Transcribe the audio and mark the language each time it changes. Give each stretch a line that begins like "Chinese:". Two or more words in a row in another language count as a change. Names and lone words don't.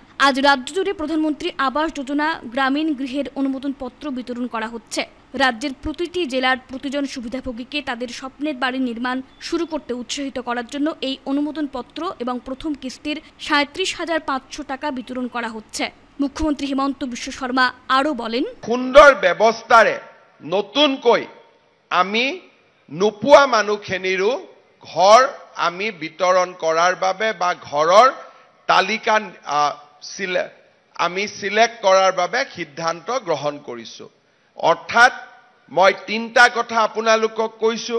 Bangla: আজ রাজ্য জুড়ে প্রধানমন্ত্রী আবাস যোজনা গ্রামীণ গৃহের অনুমোদন পত্র বিতরণ করা হচ্ছে। রাজ্যের প্রতিটি জেলার প্রতিজন সুবিধাভোগীকে তাদের স্বপ্নের বাড়ি নির্মাণ শুরু করতে উৎসাহিত করার জন্য এই অনুমোদন পত্র এবং প্রথম কিস্তির 37,500 টাকা বিতরণ করা হচ্ছে। মুখ্যমন্ত্রী হিমন্ত বিশ্ব শর্মা আরও বলেন,
Assamese: সুন্দর ব্যৱস্থাৰে নতুনকৈ আমি নোপোৱা মানুহখিনিৰো ঘৰ আমি বিতৰণ কৰাৰ বাবে বা ঘৰৰ তালিকা আমি সিলেক্ট কৰাৰ বাবে সিদ্ধান্ত গ্ৰহণ কৰিছো। অৰ্থাৎ মই 3টা কথা আপোনালোকক কৈছো।